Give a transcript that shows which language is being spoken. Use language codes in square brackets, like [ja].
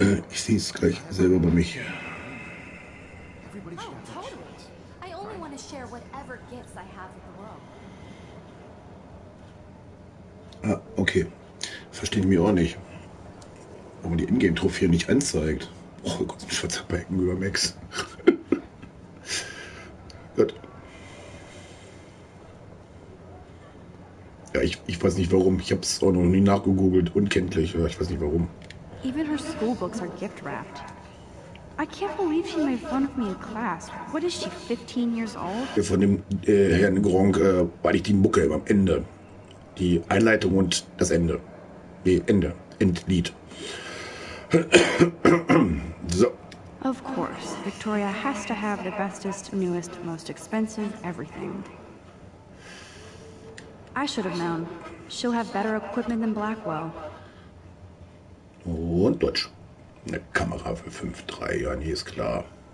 [de] Ich sehe es gleich selber bei mich. [en] Oh, totally. I only want to share whatever gifts I have with the world. Ah, okay. [de] Verstehe ich mir auch nicht. Warum die Ingame-Trophäen nicht anzeigt. Oh Gott, ein schwarzer Balken über Max. Gut. Ja, ich weiß nicht warum. Ich habe es auch noch nie nachgegoogelt. Unkenntlich. Ich weiß nicht warum. [en] Even her school books are gift wrapped. I can't believe she made fun of me in class. What is she, 15 years old? [de] Von dem Herrn Gronk war nicht die Mucke am Ende. Die Einleitung und das Ende. Nee, Ende. Endlied. So. [en] Of course, Victoria has to have the bestest, newest, most expensive everything. I should have known. She'll have better equipment than Blackwell. [de] Und Deutsch. Eine Kamera für 5.3, ja, nee, ist klar.